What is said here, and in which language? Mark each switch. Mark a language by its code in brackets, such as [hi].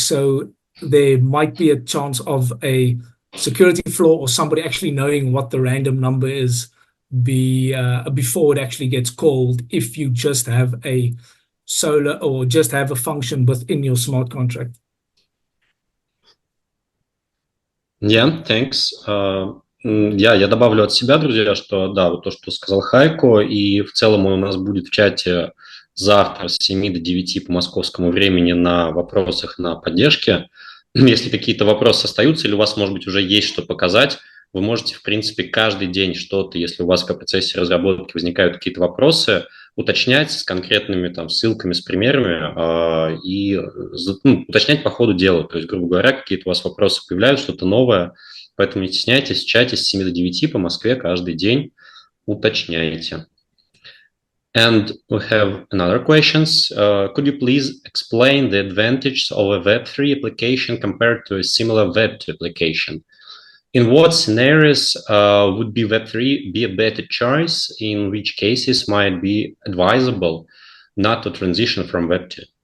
[en] So there might be a chance of a security flaw or somebody actually knowing what the random number is before it actually gets called, if you just have a Solr or just have a function within your smart contract. Yeah, thanks. [ru] Я добавлю от себя, друзья, что да, вот то, что сказал Хайко, и в целом он у нас будет в чате завтра с 7 до 9 по московскому времени на вопросах на поддержке. Если какие-то вопросы остаются или у вас, может быть, уже есть что показать, вы можете, в принципе, каждый день что-то, если у вас в процессе разработки возникают какие-то вопросы, уточнять с конкретными там ссылками, с примерами и уточнять по ходу дела. То есть, грубо говоря, какие-то у вас вопросы появляются, что-то новое, поэтому не стесняйтесь, в чате с 7 до 9 по Москве каждый день уточняйте. [en] And we have another questions. Could you please explain the advantages of a Web3 application compared to a similar Web2 application? In what scenarios would be Web3 be a better choice? In which cases might be advisable not to transition from Web2?